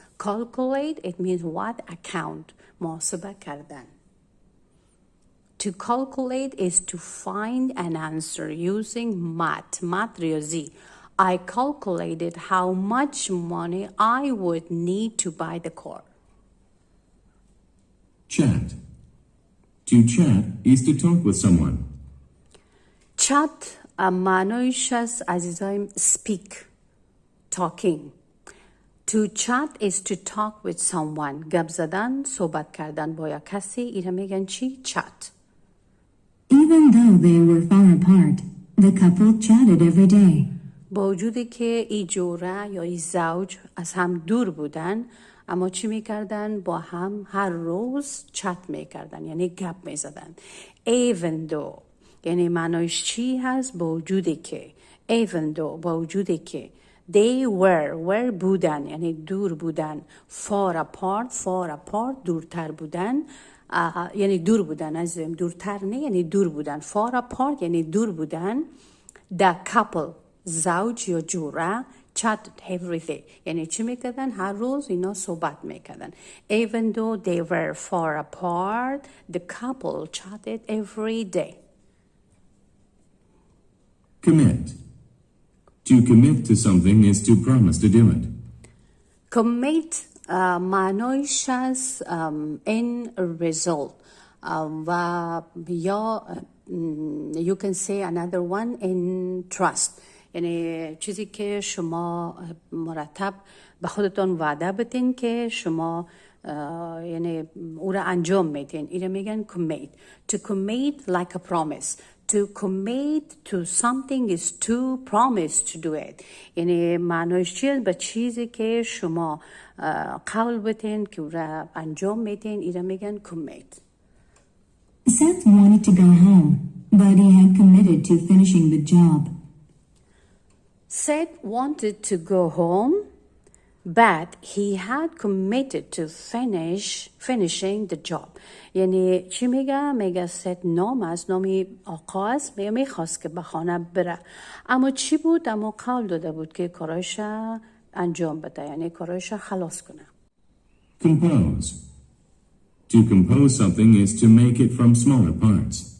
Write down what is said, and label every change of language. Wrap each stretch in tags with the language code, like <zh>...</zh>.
<en>Calculate it means what?</en> <fa>Account. محاسبه کردن.</fa> <en>To calculate is to find an answer using math.</en> <fa>Math ریاضی.</fa> <en>I calculated how much money I would need to buy the car. Chat. To chat is to talk with someone.</en> <fa>Chat معنایش از عزیزایم speak, talking.</fa> <en>To chat is to talk with someone.</en> <fa>گپ زدن، صحبت کردن با یک کسی. اینو میگن چی؟ Chat.</fa> <en>Even though they were far apart, the couple chatted every day.</en> <fa>با وجودی که ای جوره یا ای زوج از هم دور بودن اما چی میکردن؟ با هم هر روز چت میکردن، یعنی گپ میزدن. even though یعنی معنایش چی هست؟ با وجودی که. even though با وجودی که. they were بودن یعنی دور بودن. far apart دورتر بودن. یعنی دور بودن، عزیزم دورتر نه یعنی دور بودن. far apart یعنی دور بودن.</fa> <en>the couple</en> <fa>زوج یا جوره</fa> <en>chatted every day</en> <fa>یعنی چی میکردن؟ هر روز اینا صحبت میکردن.</fa> <en>even though they were far apart the couple chatted every day. Commit. To commit to something is to promise to do it.</en> <fa>commit معنایش از</fa> <en>in result</en> <fa>و یا</fa> <en>you can say another one in trust</en> <fa>یعنی چیزی که شما مرتب به خودتون وعده بدین که شما یعنی او را انجام میدین. این میگن commit.</fa> <en>to commit like a promise. to commit to something is to promise to do it</en> <fa>یعنی معنیش چیه؟ به چیزی که شما قول بدین که او را انجام میدین این میگن commit.</fa> <en>Seth wanted to go home, but he had committed to finishing the job. Seth wanted to go home, but he had committed to finishing the job.</en> <fa>یعنی چی میگه؟ میگه ست نام است، نامی آقا است، میخواست که به خانه بره اما چی بود؟ اما قول داده بود که کارایش انجام بده یعنی کارایش خلاص کنه.</fa> <en>Compose. To compose something is to make it from smaller parts.</en>